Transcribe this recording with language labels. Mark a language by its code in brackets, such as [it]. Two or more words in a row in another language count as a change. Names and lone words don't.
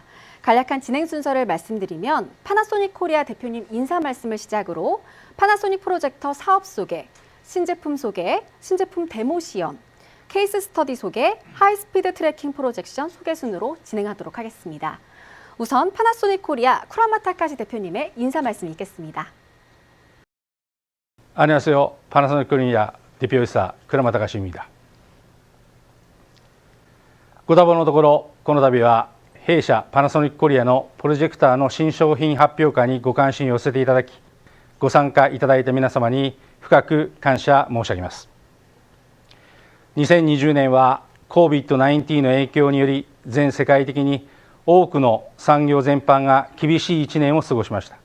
[ko] 간략한 진행 순서를 말씀드리면 파나소닉 코리아 대표님 인사 말씀을 시작으로 파나소닉 프로젝터 사업 소개, 신제품 소개, 신제품 데모 시연, 케이스 스터디 소개, 하이스피드 트래킹 프로젝션 소개 순으로 진행하도록 하겠습니다. 우선 파나소닉 코리아 쿠라마 타카시 대표님의 인사 말씀 있겠습니다. 안녕하세요. 파나소닉 코리아 대표이사 쿠라마 타카시입니다. [ja] ご多忙のところ、この度は弊社パナソニックコリアのプロジェクターの新商品発表会にご関心を寄せていただき、ご参加いただいた皆様に深く感謝申し上げます。2020年は COVID-19 の影響により全世界的に多くの産業全般が厳しい1年を過ごしました。